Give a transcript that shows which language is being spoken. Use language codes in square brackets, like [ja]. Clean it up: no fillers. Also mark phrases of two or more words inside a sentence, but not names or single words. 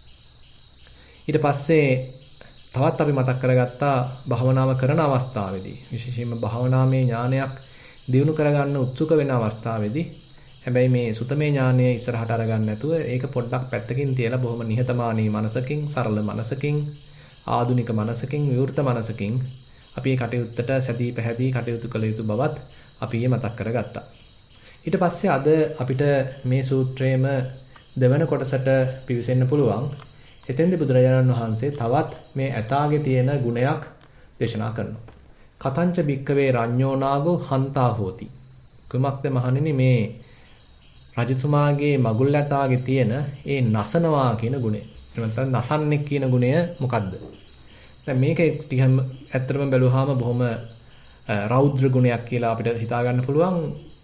[si] ඊට පස්සේ තවත් අපි මතක් කරගත්තා භාවනාව කරන අවස්ථාවේදී විශේෂයෙන්ම භාවනාමය ඥානයක් දියුණු කරගන්න උත්සුක වෙන අවස්ථාවේදී හැබැයි මේ සුතමේ ඥානය ඉස්සරහට අරගන්න නැතුව ඒක පොඩ්ඩක් පැත්තකින් තියලා බොහොම නිහතමානී මනසකින් සරල මනසකින් ආධුනික මනසකින් විවෘත මනසකින් අපි මේ කටයුත්තට සැදී පැහැදී කටයුතු කළ යුතු බවත් අපි මතක් කරගත්තා. ඊට පස්සේ අද අපිට මේ සූත්‍රයේම දෙවන කොටසට පිවිසෙන්න පුළුවන්. එතෙන්දී බුදුරජාණන් වහන්සේ තවත් මේ ඇතාගේ තියෙන ගුණයක් දේශනා කරනවා. [pi] කතංච භික්කවේ රඤ්ඤෝ නාගෝ හන්තා හෝති. [si] කුමක්ද මහණෙනි මේ රජතුමාගේ මගුල් ඇතාගේ තියෙන ඒ නසනවා කියන ගුණය. එහෙම නැත්නම් නසන්නේ කියන ගුණය මොකද්ද? දැන් මේක ටිකම ඇත්තටම බැලුවාම බොහොම රෞද්‍ර ගුණයක් කියලා අපිට හිතා ගන්න පුළුවන්.